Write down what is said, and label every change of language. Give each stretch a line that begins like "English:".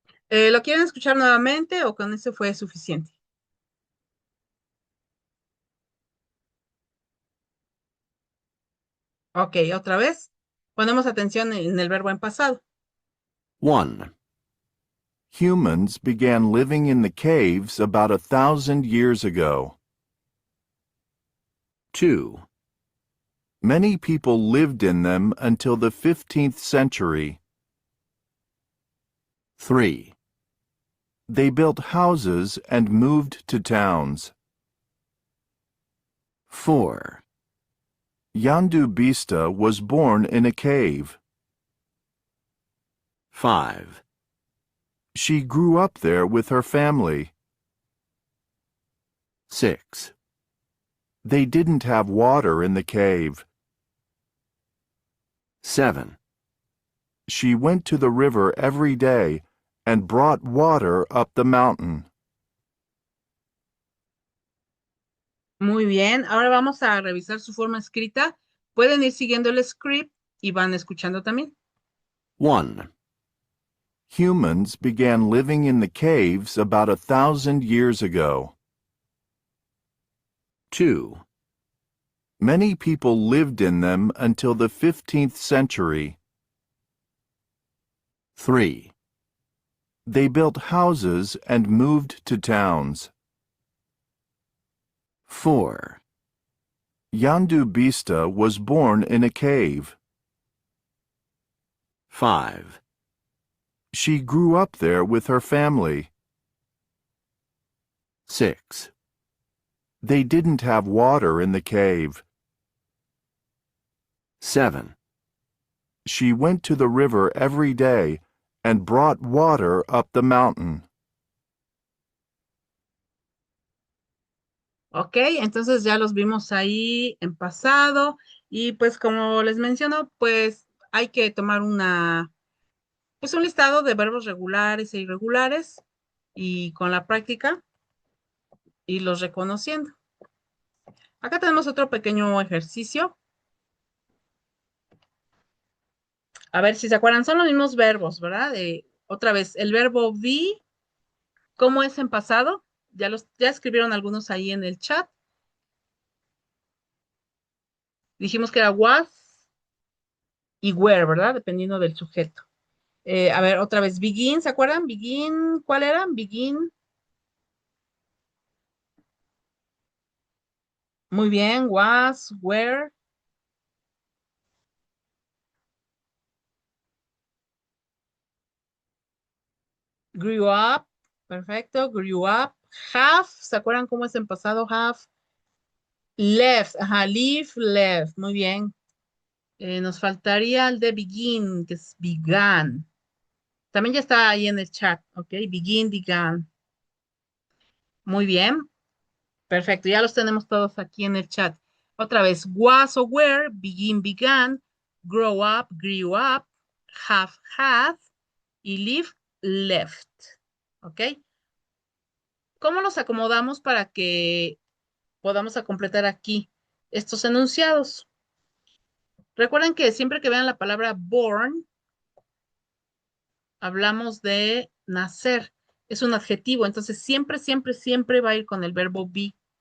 Spanish: ¿Lo quieren escuchar nuevamente o con eso fue suficiente? Ok, otra vez. Ponemos atención en el verbo en pasado.
English: 1. Humans began living in the caves about 1,000 years ago. 2. Many people lived in them until the 15th century. 3. They built houses and moved to towns. 4. Yandu Bista was born in a cave. 5. She grew up there with her family. 6. They didn't have water in the cave. 7. She went to the river every day and brought water up the mountain.
Spanish: Muy bien, ahora vamos a revisar su forma escrita. Pueden ir siguiendo el script y van escuchando también.
English: 1. Humans began living in the caves about 1,000 years ago. 2. Many people lived in them until the 15th century. 3. They built houses and moved to towns. 4. Yandu Bista was born in a cave. 5. She grew up there with her family. 6. They didn't have water in the cave. 7. She went to the river every day and brought water up the mountain.
Spanish: Ok, entonces ya los vimos ahí en pasado y pues como les menciono, pues hay que tomar pues un listado de verbos regulares e irregulares y con la práctica irlos reconociendo. Acá tenemos otro pequeño ejercicio. A ver si se acuerdan, son los mismos verbos, ¿verdad? Otra vez, el verbo be, ¿cómo es en pasado? Ya escribieron algunos ahí en el chat. Dijimos que era was y were, ¿verdad? Dependiendo del sujeto. A ver, otra vez, begin, ¿se acuerdan? Begin, ¿cuál era? Begin. Muy bien, was, were. Grew up, perfecto, grew up. Have, ¿se acuerdan cómo es en pasado? Have. Left, ajá, leave, left, muy bien. Nos faltaría el de begin, que es began. También ya está ahí en el chat, ¿ok? Begin, began. Muy bien, perfecto, ya los tenemos todos aquí en el chat. Otra vez, was o were, begin, began, grow up, grew up, have, had, y live, left, ¿ok? ¿Cómo los acomodamos para que podamos a completar aquí estos enunciados? Recuerden que siempre que vean la palabra born, hablamos de nacer. Es un adjetivo, entonces siempre, siempre, siempre va a ir con el verbo be.